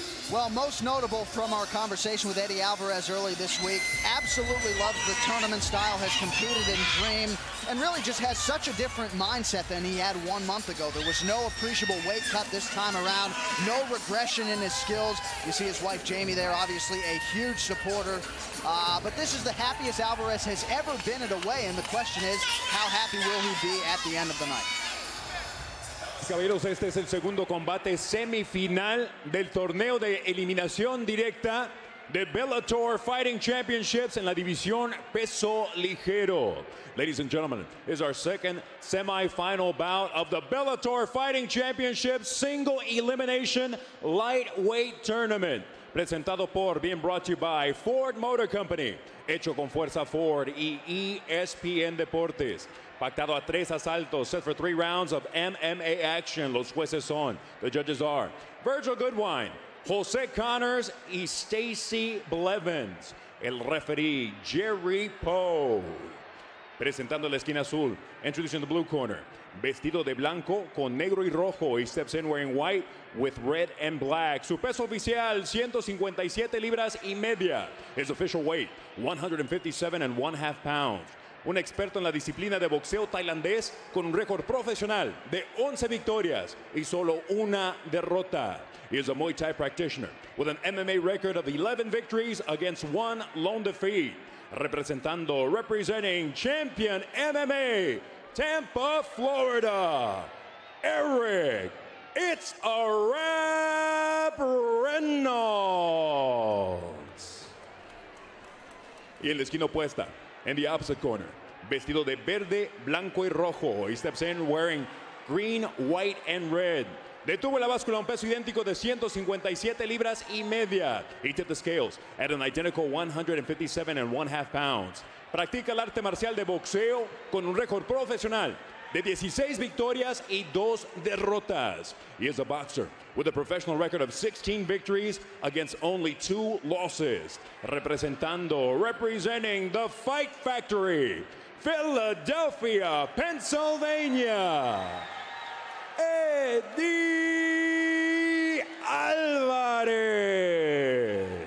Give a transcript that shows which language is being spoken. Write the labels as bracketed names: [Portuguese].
[English] Well, most notable from our conversation with Eddie Alvarez early this week, absolutely loves the tournament style, has competed and dreamed, and really just has such a different mindset than he had 1 month ago. There was no appreciable weight cut this time around, no regression in his skills. You see his wife Jamie there, obviously a huge supporter. But this is the happiest Alvarez has ever been at a weigh-in. The question is, how happy will he be at the end of the night? [Spanish] Caballeros, este es el segundo combate semifinal del torneo de eliminación directa de Bellator Fighting Championships en la división peso ligero. [English] Ladies and gentlemen, this is our second semifinal bout of the Bellator Fighting Championships Single Elimination Lightweight Tournament. [Spanish] Presentado por, [English] being brought to you by Ford Motor Company, [Spanish] hecho con fuerza Ford y ESPN Deportes. Pactado a 3 asaltos, [English] set for 3 rounds of MMA action. [Spanish] Los jueces son, [English] the judges are [Spanish] Virgil Goodwine, Jose Connors y Stacy Blevins. El referee, Jerry Poe. Presentando la esquina azul, [English] introducing the blue corner. [Spanish] Vestido de blanco con negro y rojo. [English] He steps in wearing white with red and black. [Spanish] Su peso oficial, 157 libras y media. [English] His official weight, 157.5 pounds. [Spanish] Un experto en la disciplina de boxeo tailandés con un récord profesional de 11 victorias y solo una derrota. [English] He is a Muay Thai practitioner with an MMA record of 11 victories against 1 lone defeat. Representing champion MMA, Tampa, Florida, Eric, it's a wrap Reynolds. [Spanish] Y en la esquina opuesta, [English] in the opposite corner, [Spanish] vestido de verde, blanco y rojo. [English] He steps in wearing green, white, and red. [Spanish] Detuvo la báscula a un peso idéntico de 157 libras y media. [English] He tipped the scales at an identical 157.5 pounds. [Spanish] Practica el arte marcial de boxeo con un récord profesional de 16 victorias y 2 derrotas. [English] He is a boxer with a professional record of 16 victories against only 2 losses. Representing the Fight Factory, Philadelphia, Pennsylvania, Eddie Alvarez.